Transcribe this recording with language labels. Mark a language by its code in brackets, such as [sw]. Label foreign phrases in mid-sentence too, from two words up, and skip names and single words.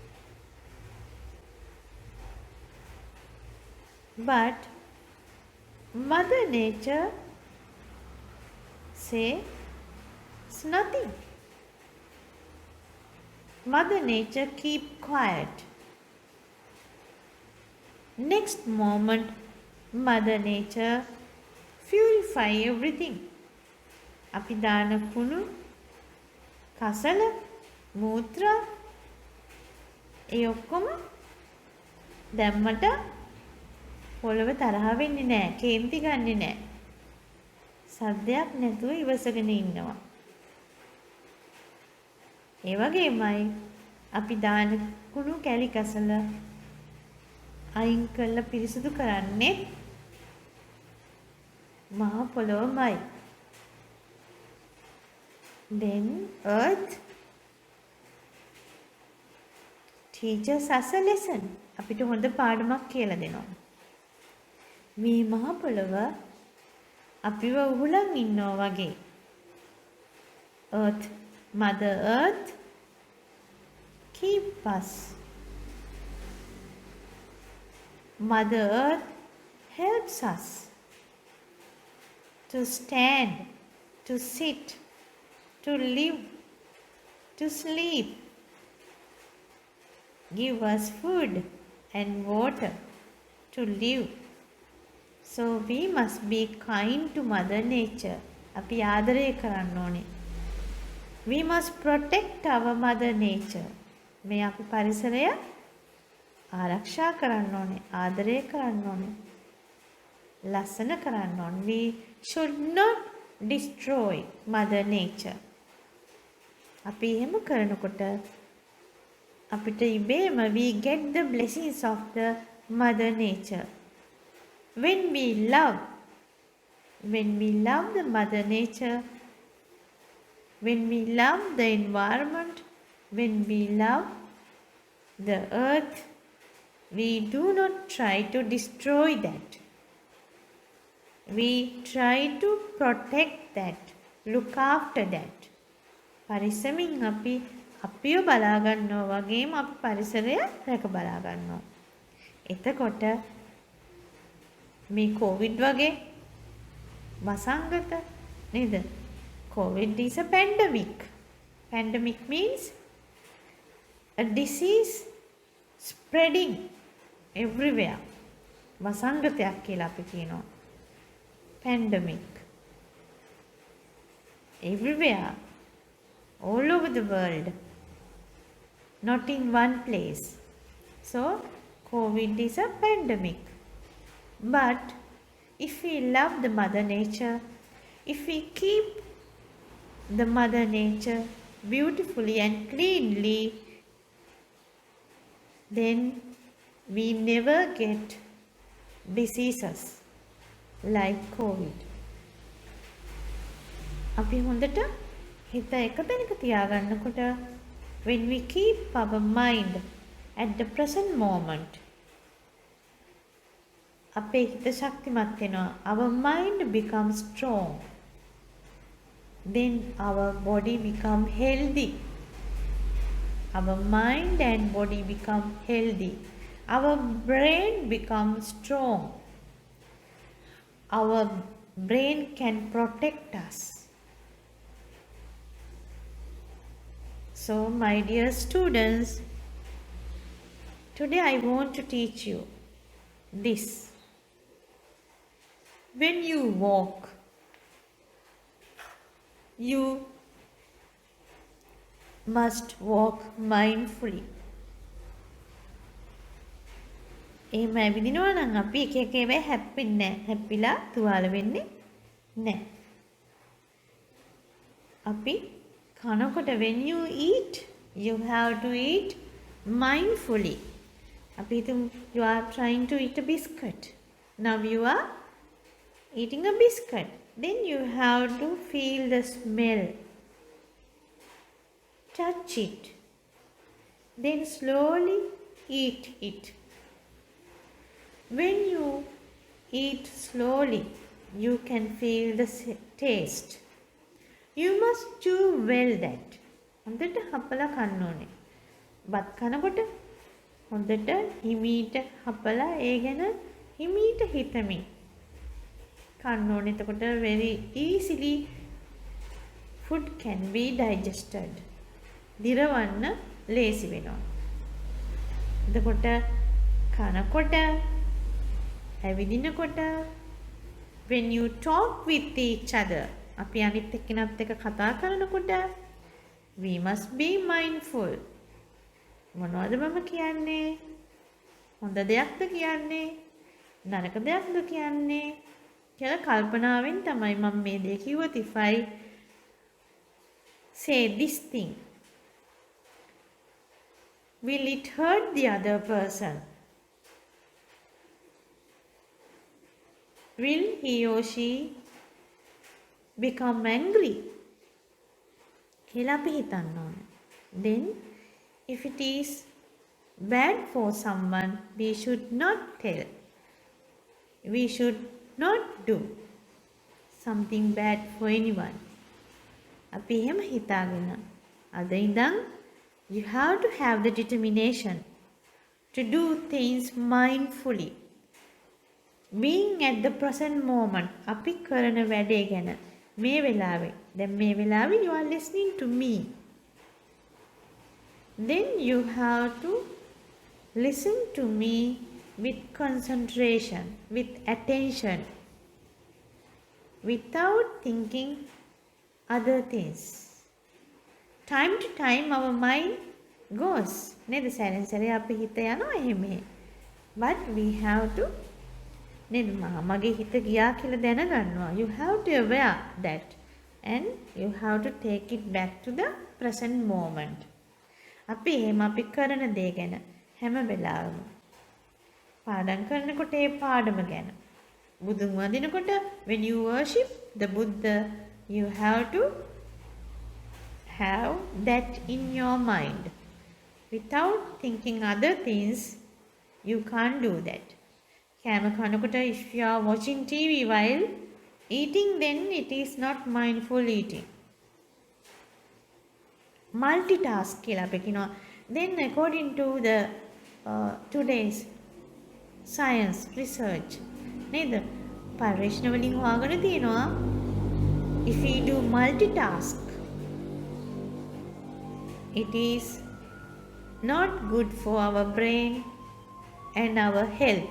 [en] But Mother Nature says nothing. Mother Nature keep quiet. Next moment, Mother Nature purify everything. [si] අපි දාන කුණු, කසල, මූත්‍රා ඒ ඔක්කොම දැම්මට පොළව තරහ වෙන්නේ නැහැ, කේන්ති ගන්නෙ නැහැ. සද්දයක් නැතුව ඉවසගෙන ඉන්නවා. ඒ වගේමයි අපි දාන කුණු, කැලි, කසල අයින් කරලා පිරිසිදු කරන්නේ මහ පොළොවමයි. [en] Then earth teaches us a lesson. [si] අපිට හොඳ පාඩමක් කියලා දෙනවා. මේ මහ පොළොව අපිව උහුලන් ඉන්නවා වගේ. [en] Earth, Mother Earth keep us. Mother Earth helps us to stand, to sit, to live, to sleep. Give us food and water to live. So we must be kind to Mother Nature. [si] අපි ආදරය කරන්න ඕනේ. [en] We must protect our Mother Nature. [si] මේ අපි පරිසරය ආරක්ෂා කරන්න ඕනේ. ආදරය කරන්න ඕනේ. ලස්සන කරන්න ඕනේ. [en] We should not destroy Mother Nature. [si] අපි එහෙම කරනකොට අපිට ඉබේම [en] we get the blessings of the Mother Nature. When we love the Mother Nature, when we love the environment, when we love the earth, we do not try to destroy that. We try to protect that, look after that. [si] පරිස්සමින් අපි අපිව බලා ගන්නවා වගේම අපි පරිසරය රැක බලා ගන්නවා. එතකොට මේ කොවිඩ් වගේ වසංගත නේද? [en] COVID is a pandemic. Pandemic means a disease spreading everywhere. [si] වසංගතයක් කියලා අපි කියනවා. [en] Pandemic. Everywhere. All over the world. Not in one place. So, COVID is a pandemic. But, if we love the Mother Nature, if we keep the Mother Nature beautifully and cleanly, then we never get diseases like COVID. [si] අපි හොඳට හිත එක තැනක තියාගන්නකොට [en] when we keep our mind at the present moment, [si] අපේ හිත ශක්තිමත් වෙනවා. [en] Our mind becomes strong. Then our body become healthy. Our mind and body become healthy. Our brain becomes strong. Our brain can protect us. So, my dear students, today I want to teach you this. When you walk, you must walk mindfully. [si] එහෙම ඇවිදිනවා නම් අපි එක එක ඒවා හැප්පෙන්නේ නැහැ. හැප්පිලා තුවාල වෙන්නේ නැහැ. අපි කනකොට [en] when you eat, you have to eat mindfully. [si] අපි හිතමු [en] you are trying to eat a biscuit. Now you are eating a biscuit. Then you have to feel the smell. Touch it. Then slowly eat it. When you eat slowly, you can feel the taste. You must chew well that. [si] හොඳට හපලා කන්න ඕනේ. බත් කනකොට හොඳට හිමීට හපලා ඒ ගැන හිමීට හිතමින් කන්න ඕනේ. [en] එතකොට very easily food can be digested. [si] දිරවන්න ලේසි වෙනවා. එතකොට කනකොට ඇවිදිනකොට [en] when you talk with each other, [si] අපි අනිත් එක්කෙනාත් එක්ක කතා කරනකොට [en] we must be mindful. [si] මොනවද මම කියන්නේ? හොඳ දෙයක්ද කියන්නේ? නරක දෙයක්ද කියන්නේ? කියලා කල්පනාවෙන් තමයි මම මේ දේ කිව්වොත් [en] if I say this thing, will it hurt the other person? will he or she become angry [si] කියලා අපි හිතන්න ඕන. [en] Then if it is bad for someone, we should not tell. We should not do something bad for anyone. [si] අපි එහෙම හිතාගෙන අද ඉඳන් [en] you have to have the determination to do things mindfully. Being at the present moment. [si] අපි කරන වැඩේ ගැන මේ වෙලාවේ. දැන් මේ වෙලාවේ [en] you are listening to me. Then you have to listen to me with concentration, with attention, without thinking other things. Time to time our mind goes. [si] නේද සැරෙන් සැරේ අපි හිත යනවා එහෙම. [en] But we have to [si] නේද මගේ හිත ගියා කියලා දැනගන්නවා. [en] You have to aware that and you have to take it back to the present moment. [si] අපි එහෙම අපි කරන දේ ගැන හැම වෙලාවෙම පාඩම් කරනකොට ඒ පාඩම ගැන බුදුන් වඳිනකොට [en] when you worship the Buddha you have to have that in your mind. Without thinking other things you can't do that. [si] කෑම කනකොට [en] if you are watching TV while eating then it is not mindful eating. [si] Multitask කියලා අපි කියනවා. [en] Then according to the today's science research [si] නේද පරීක්ෂණ වලින් හොයාගෙන තියෙනවා [en] if we do multitask it is not good for our brain and our health.